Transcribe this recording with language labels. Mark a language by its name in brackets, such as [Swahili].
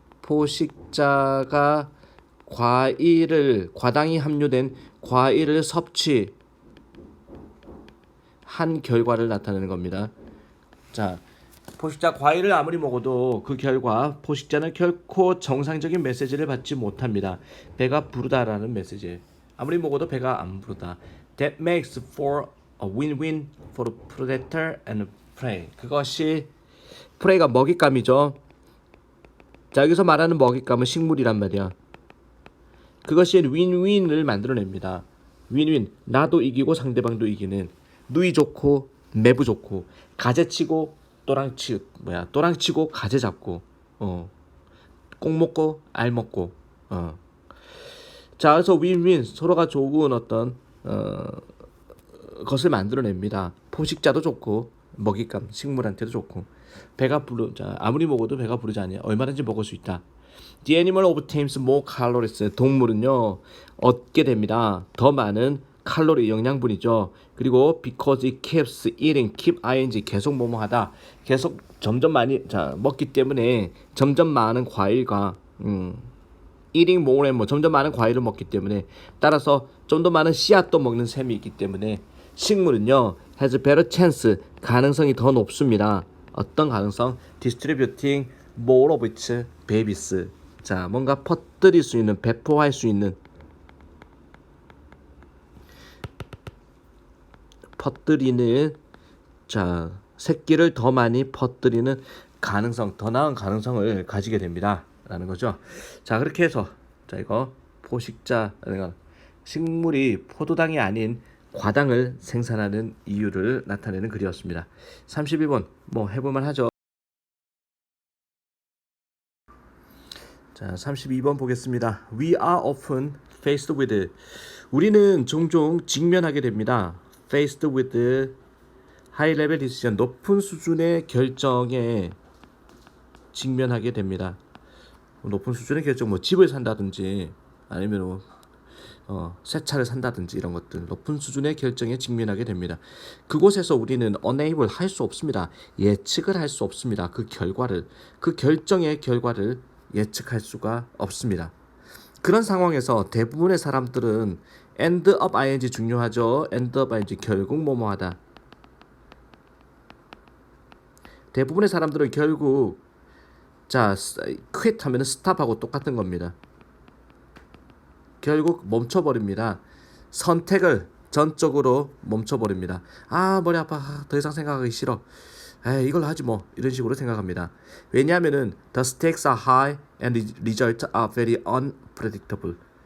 [Korean] 포식자가 과당이 함유된 과일을 섭취한 결과를 나타내는 겁니다. 자, 포식자 과일을 아무리 먹어도 그 결과 포식자는 결코 정상적인 메시지를 받지 못합니다. 배가 부르다라는 메시지. 아무리 먹어도 배가 안 부르다. [English] That makes for a win-win for the predator and prey. [Korean] 그것이 prey가 먹잇감이죠. 자, 여기서 말하는 먹잇감은 식물이란 말이야. 그것이 윈윈을 만들어냅니다. 윈윈. 나도 이기고 상대방도 이기는. 누이 좋고 매부 좋고 가재치고 또랑치고 가재 잡고 꼭 먹고 알 먹고 자, 그래서 윈윈 서로가 좋은 어떤 것을 만들어냅니다. 포식자도 좋고 먹잇감 식물한테도 좋고 자, 아무리 먹어도 배가 부르지 않냐. 얼마든지 먹을 수 있다. [English] The animal obtains more calories. [Korean] 동물은요 얻게 됩니다. 더 많은 칼로리 영양분이죠. [English] 그리고 because it keeps eating, keep ing [Korean] 계속 뭐뭐하다. 계속 점점 많이 먹기 때문에 점점 많은 과일과 [English] eating more and more [Korean] 점점 많은 과일을 먹기 때문에 따라서 좀 더 많은 씨앗도 먹는 셈이 있기 때문에 식물은요 [English] has better chance [Korean] 가능성이 더 높습니다. 어떤 가능성? [English] distributing more of its babies. [Korean] 자, 뭔가 퍼뜨릴 수 있는 배포할 수 있는 퍼뜨리는 자 새끼를 더 많이 퍼뜨리는 가능성 더 나은 가능성을 가지게 됩니다 라는 거죠. 자, 그렇게 해서 자 이거 포식자 식물이 포도당이 아닌 과당을 생산하는 이유를 나타내는 글이었습니다. 32번 뭐 해볼만 하죠. 자, 32번 보겠습니다. [English] We are often faced with. [Korean] 우리는 종종 직면하게 됩니다. [English] faced with high level decision. [Korean] 높은 수준의 결정에 직면하게 됩니다. 높은 수준의 결정, 뭐 집을 산다든지 아니면 새 차를 산다든지 이런 것들 높은 수준의 결정에 직면하게 됩니다. 그곳에서 우리는 unable 할 수 없습니다. 예측을 할 수 없습니다. 그 결정의 결과를 예측할 수가 없습니다. 그런 상황에서 대부분의 사람들은 [English] end up ing [Korean] 중요하죠. [English] end up ing [Korean] 결국 뭐뭐하다. 대부분의 사람들은 결국 자 quit 하면 stop하고 똑같은 겁니다. 결국 멈춰버립니다. 선택을 전적으로 멈춰버립니다. 아, 머리 아파. 더 이상 생각하기 싫어. 에이, 이걸로 하지 뭐. 이런 식으로 생각합니다. 왜냐하면은 [English] the stakes are high and the results are very unpredictable.